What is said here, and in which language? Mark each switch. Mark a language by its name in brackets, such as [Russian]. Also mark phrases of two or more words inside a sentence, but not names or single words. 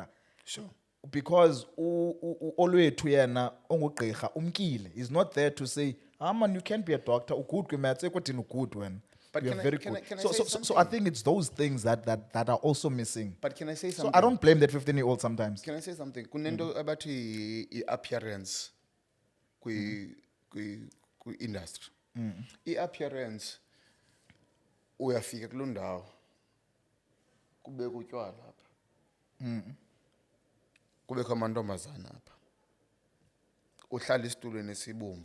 [English] Sure. Because [Xhosa] olwethu yena ongugqirha umkile [English] is not there to say man you can't be a doctor [Xhosa] ugood kwimaths ekudini ugood wena. [English] But You're can I- very can I- good. can I So say so I think it's those things that are also missing. But can I say So something? I don't blame that 15-year-old sometimes. Can I say something? [Xhosa] Kunento abathi i-appearance kwi-industry. I-appearance uyafika kuloo ndawo kubekho utywala apha. Kubekho amantombazana apha. Uhlala isitulweni esibomvu.